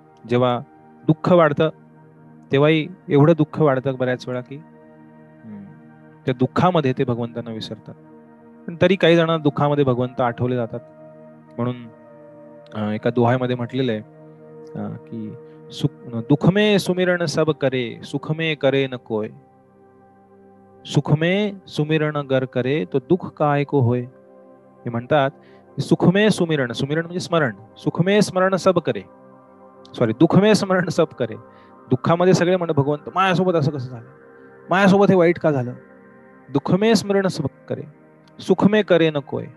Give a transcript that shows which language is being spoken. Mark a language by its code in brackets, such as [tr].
[mr] जेव्हा दुःख वाढतं तेव्हाही एवढं दुःख वाढतं बऱ्याच वेळा की त्या दुःखामध्ये ते भगवंतांना विसरतात. पण तरी काही जणांना दुःखामध्ये भगवंत आठवले जातात. म्हणून एका दोहामध्ये म्हटलेलं आहे की [hi] दुख में सुमिरण सब करे, सुख में करे न कोय. सुख में सुमिरण गर करे तो दुःख काय को होय. [mr] हे म्हणतात [hi] सुख में सुमिरण, [mr] सुमिरण म्हणजे स्मरण, [hi] सुख में स्मरण सब करे, सॉरी दुःख में स्मरण सब करे. [mr] दुःखामध्ये सगळे म्हणत भगवंत माझ्यासोबत असं कसं झालं, माझ्यासोबत हे वाईट का झालं. [hi] दुःख में स्मरण सब करे, सुख में करे न कोय.